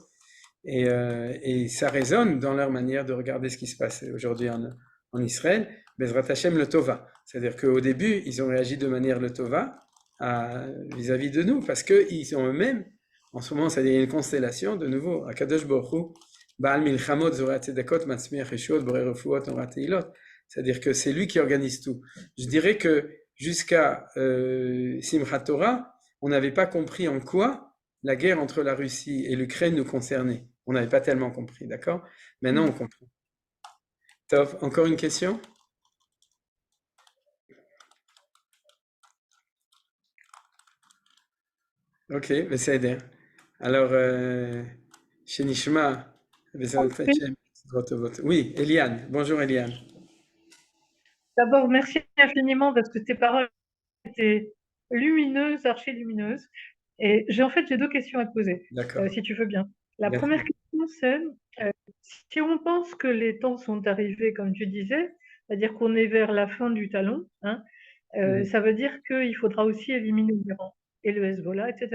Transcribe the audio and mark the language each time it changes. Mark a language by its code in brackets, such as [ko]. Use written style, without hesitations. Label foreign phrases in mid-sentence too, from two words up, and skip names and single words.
[fr] Et ça résonne dans leur manière de regarder ce qui se passe aujourd'hui en Israël. [he] בעזרת השם לטובה. [fr] C'est-à-dire qu'au début, ils ont réagi de manière [he] לטובה [fr] vis-à-vis de nous, parce qu'ils sont eux-mêmes, en ce moment, c'est-à-dire une constellation, de nouveau, [he] הקדוש ברוך הוא בעל מלחמות זורע צדקות מצמיח ישועה בורא רפואות נורא תהילות. [fr] C'est-à-dire que c'est lui qui organise tout. Je dirais que jusqu'à Simchat Torah, on n'avait pas compris en quoi la guerre entre la Russie et l'Ukraine nous concernait. On n'avait pas tellement compris, d'accord? Maintenant, on comprend. Tov, encore une question? [he] Ok, בסדר. Alors, שנשמע בעזרת השם בשורות טובות. [fr] Oui, Eliane. Bonjour Eliane. D'abord, merci infiniment parce que tes paroles étaient lumineuses, archi-lumineuses. Et j'ai deux questions à te poser, D'accord. si tu veux bien. La Bien. première question, c'est si on pense que les temps sont arrivés, comme tu disais, c'est-à-dire qu'on est vers la fin du talon, hein, ça veut dire qu'il faudra aussi éliminer l'Iran et le Hezbollah, etc.